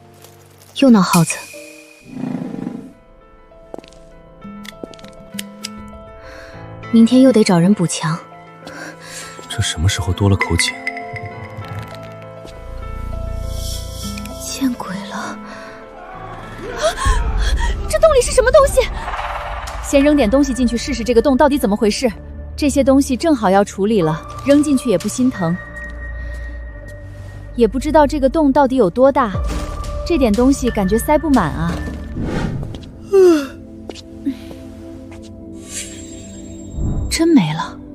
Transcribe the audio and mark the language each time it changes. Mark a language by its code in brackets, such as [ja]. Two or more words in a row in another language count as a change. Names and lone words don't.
[zh] 又鬧耗子。明天又得找人補牆。這什麼時候多了口井？見鬼了！啊！這洞裡是什麼東西？先扔點東西进去試試，這個洞到底怎麼回事？這些東西正好要處理了，扔進去也不心疼。也不知道這個洞到底有多大，這點東西感覺塞不滿啊。真沒了。